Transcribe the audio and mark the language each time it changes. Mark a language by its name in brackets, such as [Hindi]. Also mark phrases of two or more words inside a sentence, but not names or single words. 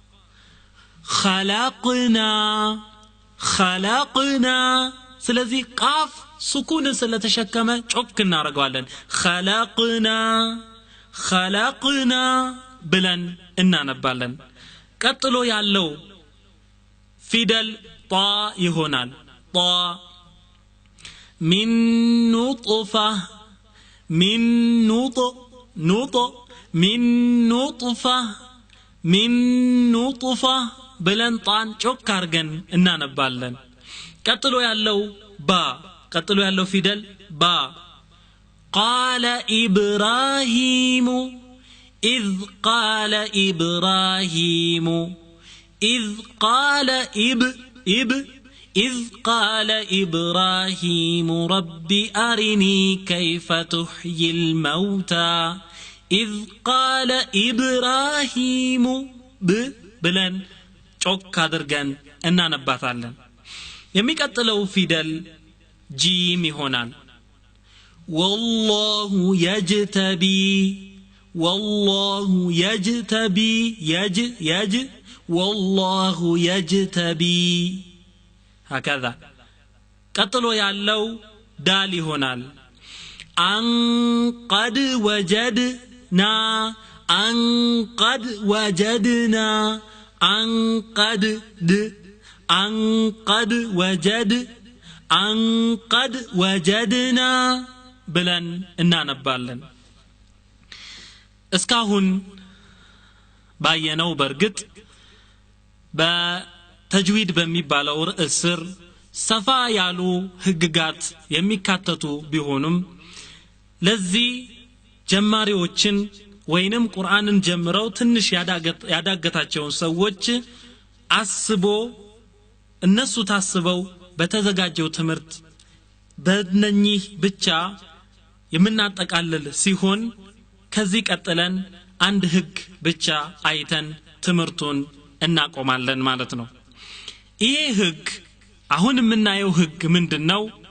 [Amharic] خلقنا ስለዚህ ቃፍ ሱኩንን ስለተሸከመ ጮክ እናረጋለን خلقنا ብለን እናነባለን ቀጥሎ ያለው ፊደል ጣ ይሆናል ጣ [Arabic] من نطفة من نطفة [Amharic] ብለን ጣን ጮክ አርገን እናነባለን ቀጥሎ ያለው ፊደል ባ [Arabic] قال إبراهيم إذ قال إبراهيم رب أرني كيف تحيي الموتى إذ قال إبراهيم [Amharic] ብለን ጮክ አድርገን እናነባታለን የሚቀጥለው ፊደል ጂም ይሆናል والله [Arabic] يجتبي هكذا [Amharic] ቀጥሎ ያለው ዳል ይሆናል [Arabic] أن قد وجدنا أن قد وجدنا [Amharic] ብለን እናነባለን እስካሁን ባየነው በርግጥ በተጅዊድ በሚባለው ርዕስ ስር ሰፋ ያሉ ህግጋት የሚካተቱ ቢሆኑም ለዚህ ጀማሪዎችን ወይንም ቁርአንን ጀምረው ትንሽ ያዳገታቸውን ሰዎች አስቦ እነሱ ታስበው በተዘጋጀው ትምህርት በእነኚህ ብቻ የምናጠቃልል ሲሆን ከዚህ ቀጥለን አንድ ህግ ብቻ አይተን ትምህርቱን እናቆማለን ማለት ነው ይሄ ህግ አሁን የምናየው ህግ ምንድነው